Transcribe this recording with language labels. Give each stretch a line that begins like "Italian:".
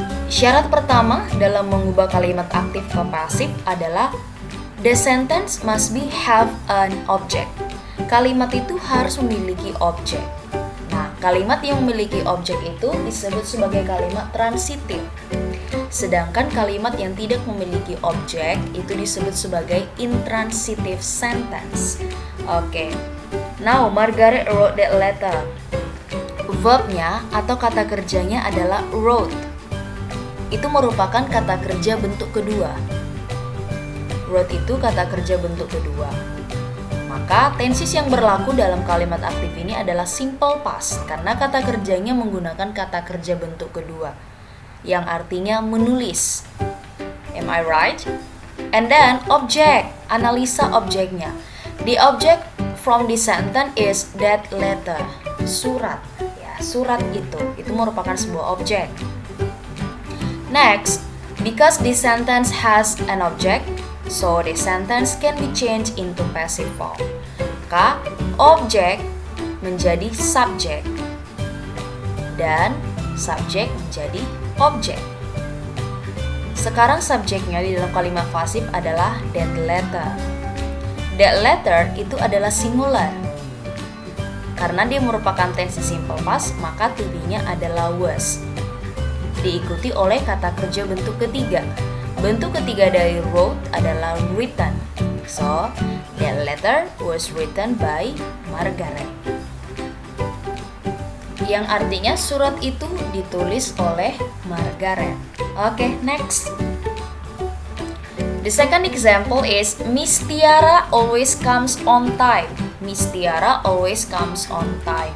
Indonesian: Syarat pertama dalam mengubah kalimat aktif ke pasif adalah
English: the sentence must be have an object.
Indonesian: Kalimat itu harus memiliki objek. Nah, kalimat yang memiliki objek itu disebut sebagai kalimat transitif. Sedangkan kalimat yang tidak memiliki objek itu disebut sebagai
English: intransitive sentence.
Indonesian: Oke.
English: Now, Margaret wrote that letter.
Indonesian: Verbnya atau kata kerjanya adalah wrote. Itu merupakan kata kerja bentuk kedua. Wrote itu kata kerja bentuk kedua. Maka tenses yang berlaku dalam kalimat aktif ini adalah simple past karena kata kerjanya menggunakan kata kerja bentuk kedua, yang artinya menulis.
English: Am I right? And then object,
Indonesian: analisa objeknya.
English: The object from the sentence is that letter,
Indonesian: surat. Ya, surat itu merupakan sebuah objek.
English: Next, because the sentence has an object, so the sentence can be changed into passive form.
Indonesian: Maka objek menjadi subjek dan subjek menjadi objek. Sekarang subjeknya di dalam kalimat pasif adalah
English: that letter. That letter
Indonesian: itu adalah singular. Karena dia merupakan tense simple past, maka to be-nya adalah was. Diikuti oleh kata kerja bentuk ketiga. Bentuk ketiga dari wrote adalah written.
English: So, that letter was written by Margaret.
Indonesian: Yang artinya surat itu ditulis oleh Margaret. Okay, next. The second example is Miss Tiara always comes on time. Miss Tiara always comes on time.